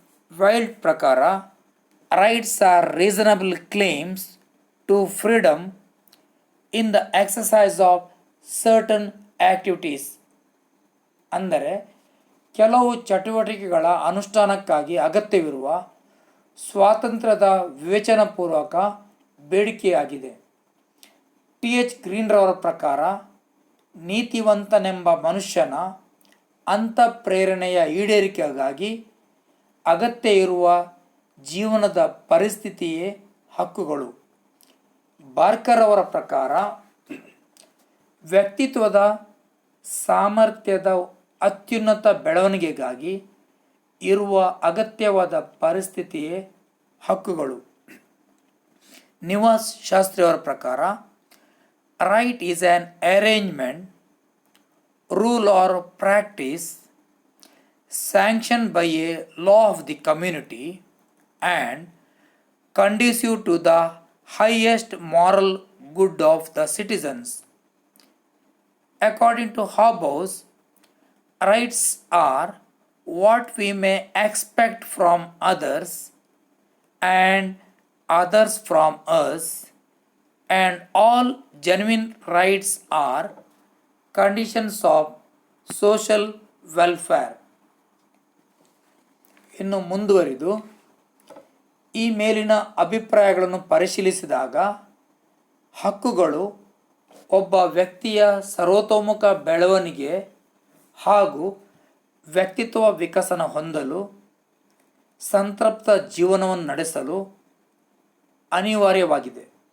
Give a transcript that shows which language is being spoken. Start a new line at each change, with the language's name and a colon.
English: Wild
Kannada: ಪ್ರಕಾರ
English: rights are reasonable claims to freedom in the exercise of certain activities.
Kannada: ಅಂದರೆ ಕೆಲವು ಚಟುವಟಿಕೆಗಳ ಅನುಷ್ಠಾನಕ್ಕಾಗಿ ಅಗತ್ಯವಿರುವ ಸ್ವಾತಂತ್ರ್ಯದ ವಿವೇಚನಾಪೂರ್ವಕ ಬೇಡಿಕೆಯಾಗಿದೆ. ಟಿ.ಎಚ್. ಗ್ರೀನ್ರವರ ಪ್ರಕಾರ ನೀತಿವಂತನೆಂಬ ಮನುಷ್ಯನ ಅಂತಃಪ್ರೇರಣೆಯ ಈಡೇರಿಕೆಗಾಗಿ ಅಗತ್ಯ ಇರುವ ಜೀವನದ ಪರಿಸ್ಥಿತಿಯೇ ಹಕ್ಕುಗಳು. ಬಾರ್ಕರ್ ಅವರ ಪ್ರಕಾರ ವ್ಯಕ್ತಿತ್ವದ ಸಾಮರ್ಥ್ಯದ ಅತ್ಯುನ್ನತ ಬೆಳವಣಿಗೆಗಾಗಿ ಇರುವ ಅಗತ್ಯವಾದ ಪರಿಸ್ಥಿತಿಯೇ ಹಕ್ಕುಗಳು.
English: Nivas Shastri
Kannada: ಅವರ ಪ್ರಕಾರ
English: Right is an arrangement, rule or practice sanction by a law of the community and conducive to the highest moral good of the citizens. According to Hobbes, rights are what we may expect from others and others from us, and all genuine rights are conditions of social welfare.
Kannada: ಇನ್ನು ಮುಂದುವರಿದು ಈ ಮೇಲಿನ ಅಭಿಪ್ರಾಯಗಳನ್ನು ಪರಿಶೀಲಿಸಿದಾಗ ಹಕ್ಕುಗಳು ಒಬ್ಬ ವ್ಯಕ್ತಿಯ ಸರ್ವತೋಮುಖ ಬೆಳವಣಿಗೆ ಹಾಗೂ ವ್ಯಕ್ತಿತ್ವ ವಿಕಸನ ಹೊಂದಲು ಸಂತೃಪ್ತ ಜೀವನವನ್ನು ನಡೆಸಲು ಅನಿವಾರ್ಯವಾಗಿದೆ.